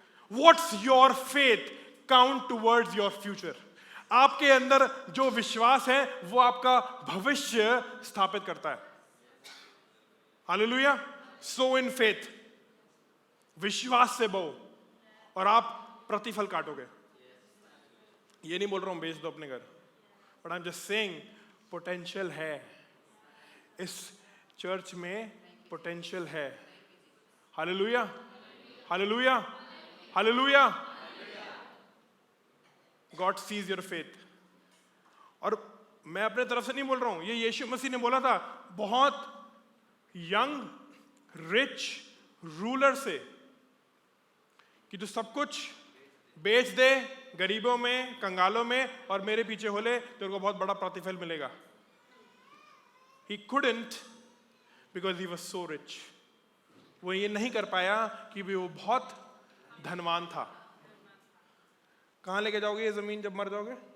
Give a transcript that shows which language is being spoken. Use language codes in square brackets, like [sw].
[en] What's your faith count towards your future? [hi] आपके अंदर जो विश्वास है वो आपका भविष्य स्थापित करता है। हालेलुया। [en] so in faith, [hi] विश्वास से बो और आप प्रतिफल काटोगे। ये नहीं बोल रहा हूं बेच दो अपने घर, [en] but I am just saying [hi] potential है, इस चर्च में पोटेंशियल है। Hallelujah, hallelujah, hallelujah. [en] God sees your faith. [hi] और मैं अपने तरफ से नहीं बोल रहा हूं, ये यीशु मसीह ने बोला था बहुत यंग रिच रूलर से कि तू सब कुछ बेच दे गरीबों में, कंगालों में, और मेरे पीछे हो ले, तेरे को बहुत बड़ा प्रतिफल मिलेगा। [en] He couldn't because he was so rich. [hi] वो ये नहीं कर पाया कि वो बहुत धनवान था। कहां लेके जाओगे ये जमीन जब मर जाओगे?